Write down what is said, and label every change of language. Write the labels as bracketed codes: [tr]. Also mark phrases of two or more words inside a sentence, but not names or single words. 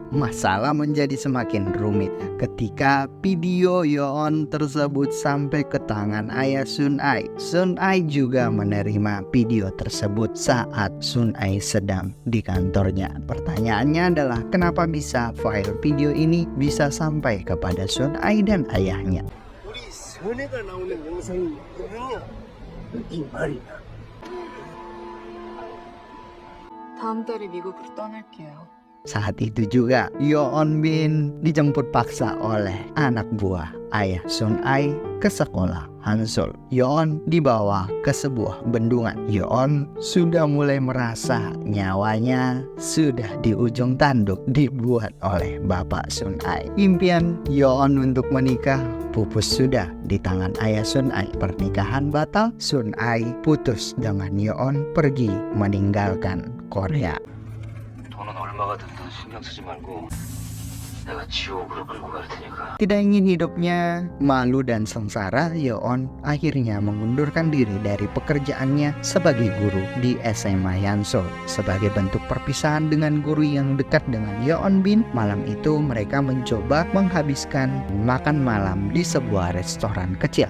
[id] Masalah menjadi semakin rumit ketika video Yoon tersebut sampai ke tangan ayah Sun Ai. Sun Ai juga menerima video tersebut saat Sun Ai sedang di kantornya. Pertanyaannya adalah kenapa bisa file video ini bisa sampai kepada Sun Ai dan ayahnya? [ko] 우리 선혜가 나오는 영상이 있거든요. 이 말이다. 다음 달에 미국으로 떠날게요. [id] Saat itu juga Yoon Bin dijemput paksa oleh anak buah ayah Sun Ai ke sekolah Hansul. Yoon dibawa ke sebuah bendungan. Yoon sudah mulai merasa nyawanya sudah di ujung tanduk dibuat oleh bapak Sun Ai. Impian Yoon untuk menikah pupus sudah di tangan ayah Sun Ai. Pernikahan batal, Sun Ai putus dengan Yoon pergi meninggalkan Korea. [ko] 돈은 얼마가 들든 신경 쓰지 말고 내가 지옥으로 끌고 갈 테니까. [id] Tidak ingin hidupnya malu dan sengsara, Yoon akhirnya mengundurkan diri dari pekerjaannya sebagai guru di SMA Hansul. Sebagai bentuk perpisahan dengan guru yang dekat dengan Yoon Bin, malam itu mereka mencoba menghabiskan makan malam di sebuah restoran kecil.